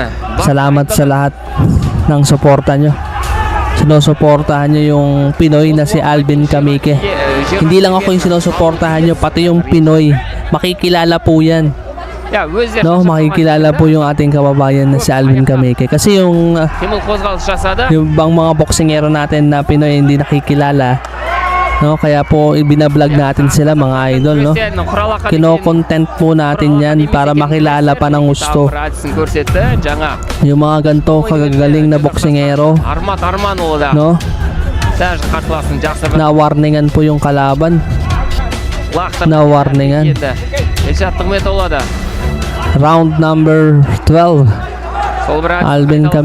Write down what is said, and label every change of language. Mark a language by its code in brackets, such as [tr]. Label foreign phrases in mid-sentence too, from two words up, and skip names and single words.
[tl] Salamat sa lahat ng suporta nyo. Sinusuportahan nyo yung Pinoy na si Alvin Kamike. Hindi lang ako yung sinusuportahan nyo, pati yung Pinoy. Makikilala po yan. No, makikilala po yung ating kababayan na si Alvin Kamike. Kasi yung [kk] Қимыл қозғалыс жасады. [tl] yung bang mga boksingero natin na Pinoy hindi nakikilala, no, kaya po ibinablog natin sila, mga idol, no. Kino-content po natin yan para makilala pa ng gusto [kk] Әдісін көрсетті. Жаңа [tl] yung mga ganito kagagaling na boksingero, [kk] Армат Арманұлы да [tl] no. [kk] дәл қарсыласын жақсы бір [tl] Na warningan po yung kalaban. [kk] лақтырып [tl] Na warningan. [kk] енді Елшат Нығметұлы да [tl] Round number 12. [kk] сол бір әдіс [tl] Alvin [kk] қайталағанда